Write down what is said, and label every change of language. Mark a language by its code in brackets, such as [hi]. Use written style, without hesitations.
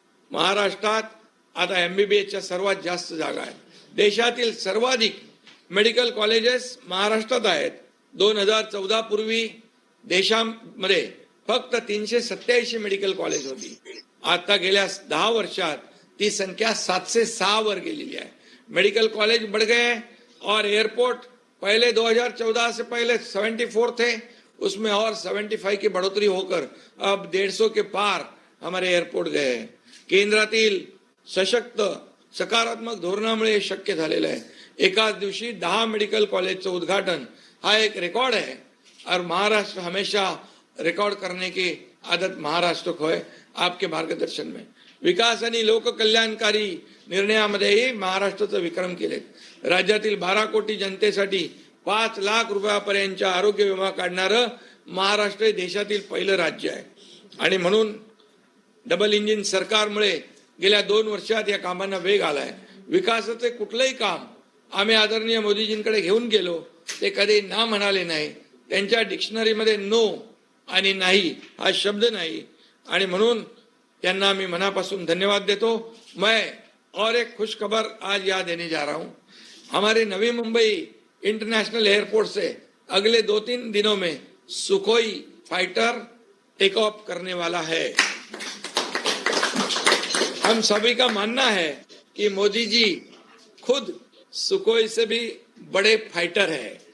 [mr] महाराष्ट्रात आता एमबीबीएसच्या सर्वात जास्त जागा आहेत। देशातील सर्वाधिक मेडिकल कॉलेजेस महाराष्ट्रात आहेत। 2014 पूर्वी देशामध्ये फक्त 387 मेडिकल कॉलेज होती आता गेल्या 10 वर्षात ती संख्या 7 से 6 वर गेलेली आहे. [hi] मेडिकल कॉलेज बढ़ गए और एयरपोर्ट पहले 2014 से पहले 74 थे, उसमें और 75 की बढ़ोतरी होकर अब 150 के पार हमारे एयरपोर्ट गए. [mr] केंद्रातील सशक्त सकारात्मक धोरणामुळे हे शक्य झालेलं आहे. एकाच दिवशी 10 मेडिकल कॉलेजचं उद्घाटन हा एक रिकॉर्ड [hi] है और महाराष्ट्र हमेशा रिकॉर्ड करने की आदत महाराष्ट्र को है. आपके मार्गदर्शन में [mr] विकास आणि लोककल्याणकारी निर्णयामध्येही महाराष्ट्राचं विक्रम केलेत. राज्यातील 12 कोटी जनतेसाठी 5 लाख रुपयापर्यंतच्या आरोग्य विमा काढणारं महाराष्ट्र हे देशातील पहिलं राज्य आहे. आणि म्हणून डबल इंजिन सरकारमुळे गेल्या 2 वर्षात या कामांना वेग आलाय. विकासाचे कुठलंही काम आम्ही आदरणीय मोदीजींकडे घेऊन गेलो ते कधी ना म्हणाले नाही. त्यांच्या डिक्शनरीमध्ये नो आणि नाही हा शब्द नाही. आणि म्हणून त्यांना मी मनापासून धन्यवाद देतो. [hi] मैं और एक खुश खबर आज याद देने जा रहा हूं. हमारे नवी मुंबई इंटरनेशनल एयरपोर्ट से अगले 2-3 दिनों में सुखोई फाइटर टेक ऑफ करने वाला है. हम सभी का मानना है कि मोदी जी खुद सुखोई से भी बड़े फाइटर है.